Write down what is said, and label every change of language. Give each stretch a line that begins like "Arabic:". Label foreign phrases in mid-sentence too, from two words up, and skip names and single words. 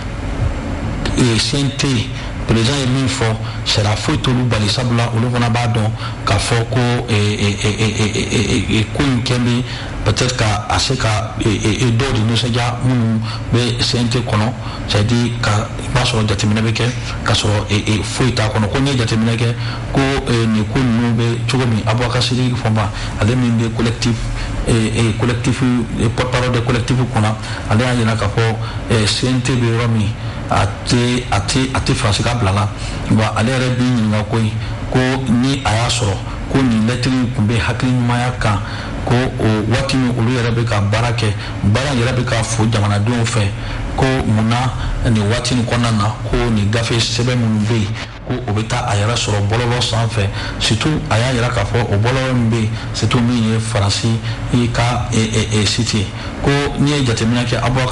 Bambara: CNT président ye min fɔ sariya foyi t'olu bali sabula olu fana b'a dɔn k'a fɔ ko ko in kɛ bɛ peut-être ka a se ka dɔw de nisɔndiya minnu bɛ CNT kɔnɔ c'est-à-dire ka i b'a sɔrɔ jateminɛ bɛ kɛ k'a sɔrɔ foyi t'a kɔnɔ ko n'i ye jateminɛ kɛ ko nin ko ninnu bɛ cogo min Abubakar Sidiki Fɔnba ale min bɛ collectif
French: porte-parole de collectif
Bambara: kɔnɔ ale y'a jira k'a fɔ CNT bɛ yɔrɔ min a tɛ Faransi ka bila la wa ale yɛrɛ b'i ɲininka ko ni a y'a sɔrɔ ko nin lettre tun bɛ hakili ɲumanya kan ko o waati min olu yɛrɛ bɛ ka baara kɛ baara yɛrɛ bɛ ka fo jamanadenw fɛ ko munna nin waati nin kɔnɔna na ko nin gafe sɛbɛn minnu bɛ yen ko o bɛ taa a yɛrɛ sɔrɔ bɔlɔlɔ sanfɛ surtout a y'a yira k'a fɔ o bɔlɔlɔ min bɛ yen surtout min ye Faransi ka site ye ko n'i ye jateminɛ kɛ Abubakar